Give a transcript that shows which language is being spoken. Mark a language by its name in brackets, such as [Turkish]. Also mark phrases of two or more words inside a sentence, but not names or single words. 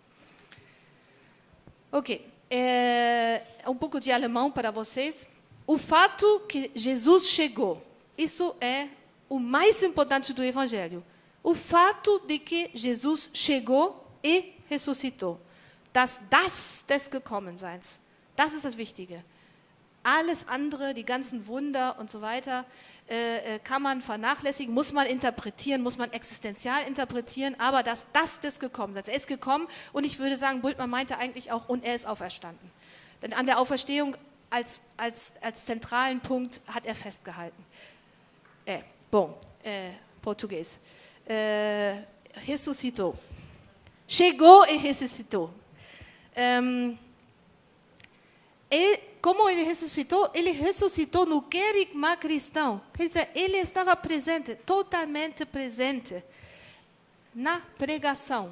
[Portuguese] Ok. Um pouco de alemão para vocês. O fato que Jesus chegou, isso é o mais importante do Evangelho. O fato de que Jesus chegou e ressuscitou. [German] Das des Gekommenseins. Das ist das Wichtige. Alles andere, die ganzen Wunder und so weiter, kann man vernachlässigen, muss man interpretieren, muss man existenzial interpretieren, aber das des Gekommenseins. Er ist gekommen und ich würde sagen, Bultmann meinte eigentlich auch, und er ist auferstanden. Denn an der Auferstehung als zentralen Punkt hat er festgehalten. [Portuguese] Português. Ressuscitou. Chegou e ressuscitou. Como ele ressuscitou no querigma cristão. Quer dizer, ele estava presente, totalmente presente, na pregação.